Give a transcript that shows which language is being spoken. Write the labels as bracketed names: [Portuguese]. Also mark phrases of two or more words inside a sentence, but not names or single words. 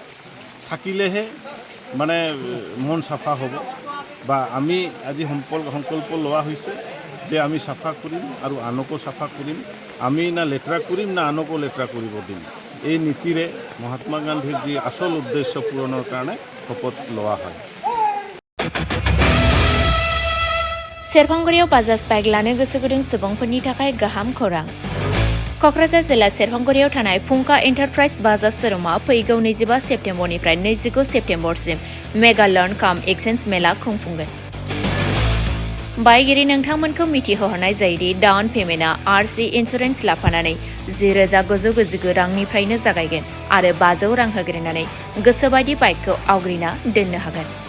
[Assamese] চাফা থাকিলেহে মানে মন চাফা হ'ব বা আমি আজি সংকল্প লোৱা হৈছে যে আমি চাফা কৰিম আৰু আনকো চাফা কৰিম আমি না লেতেৰা কৰিম না আনকো লেতেৰা কৰিব দিম এই নীতিৰে মহাত্মা গান্ধীৰ যি আচল উদ্দেশ্য পূৰণৰ কাৰণে শপত লোৱা হয় [Bodo] सेरफांगुरियाव बाजाज बाइक लानो गोसो गुदुं सुबुंफोरनि थाखाय गाहाम खौरां क'क्राझार जिल्ला सेरफांगुरियाव थानाय फुंखा एन्टारप्राइज बाजाज शोरुमा फैगौ 25 सेप्तेम्बरनिफ्राय 29 सेप्तेम्बरसिम मेगा लर्न काम एक्सचेन्ज मेला खुंफुंगोन बायगिरि नोंथांमोनखौ मिथिहोहरनाय जायोदि [English] down payment RC insurance [Bodo] लाफानानै 10,999 रांनिफ्रायनो जागायगोन आरो 500 रां होग्रोनानै गोसोबायदि बाइकखौ आवग्रिना दोननो हागोन